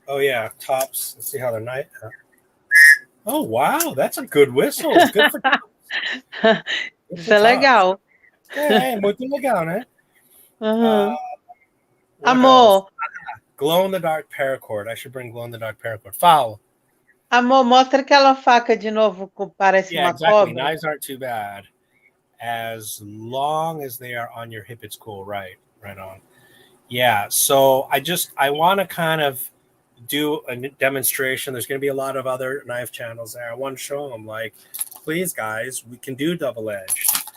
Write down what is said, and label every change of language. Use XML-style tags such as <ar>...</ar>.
<en>Oh yeah, tops. Let's see how they're night. Oh wow, that's a good whistle. Good for tops.</en> <pt>Isso é legal. É muito legal, né? Amor.</pt> <en>Glow in the dark paracord. I should bring glow in the dark paracord. Foul.</en> <pt>Amor, mostra aquela faca de novo que parece uma</pt> <en>exactly.</en> <pt>cobra.</pt> <en>Knives aren't too bad. As long as they are on your hip, it's cool. Right on. Yeah, so I want to kind of do a demonstration. There's going to be a lot of other knife channels there. I want to show them, like, please, guys, we can do double-edged.</en>